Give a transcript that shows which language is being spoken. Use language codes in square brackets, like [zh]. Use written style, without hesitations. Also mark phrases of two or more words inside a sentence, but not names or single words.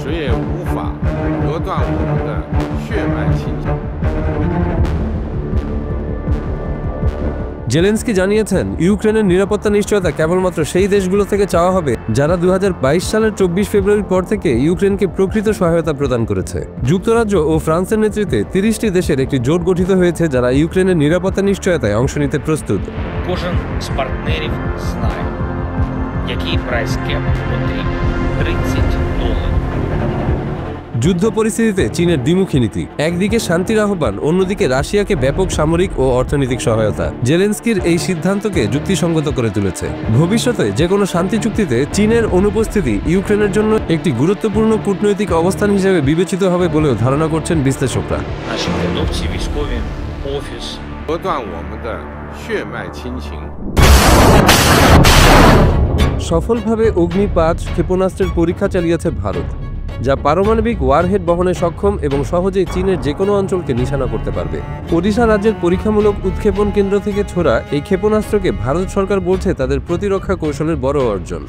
[bn] জেলেনস্কি জানিয়েছেন, ইউক্রেনের নিরাপত্তা নিশ্চয়তা কেবলমাত্র সেই দেশগুলো থেকে চাওয়া হবে যারা 2022 সালের 24 ফেব্রুয়ারির পর থেকে ইউক্রেনকে প্রকৃত সহায়তা প্রদান করেছে। যুক্তরাজ্য ও ফ্রান্সের নেতৃত্বে 30টি দেশের একটি জোট গঠিত হয়েছে যারা ইউক্রেনের নিরাপত্তা নিশ্চয়তায় অংশ নিতে প্রস্তুত। [uk] Кожен з партнерів знає, який прайс-кеп потрібен – $30. [bn] যুদ্ধ পরিস্থিতিতে চীনের দ্বিমুখী নীতি, একদিকে শান্তির আহ্বান, অন্যদিকে রাশিয়াকে ব্যাপক সামরিক ও অর্থনৈতিক সহায়তা জেলেনস্কির এই সিদ্ধান্তকে যুক্তিসঙ্গত করে তুলেছে। ভবিষ্যতে যে কোনো শান্তি চুক্তিতে চীনের অনুপস্থিতি ইউক্রেনের জন্য একটি গুরুত্বপূর্ণ কূটনৈতিক অবস্থান হিসেবে বিবেচিত হবে বলেও ধারণা করছেন বিশ্লেষকরা। [uk] Наші продукції, військові, офіс. [bn] সফলভাবে অগ্নি-5 ক্ষেপণাস্ত্রের পরীক্ষা চালিয়েছে ভারত, যা পারমাণবিক ওয়ারহেড বহনে সক্ষম এবং সহজেই চীনের যে কোনো অঞ্চলকে নিশানা করতে পারবে। ওড়িশা রাজ্যের পরীক্ষামূলক উৎক্ষেপণ কেন্দ্র থেকে ছোড়া এই ক্ষেপণাস্ত্রকে ভারত সরকার বলছে তাদের প্রতিরক্ষা কৌশলের বড় অর্জন।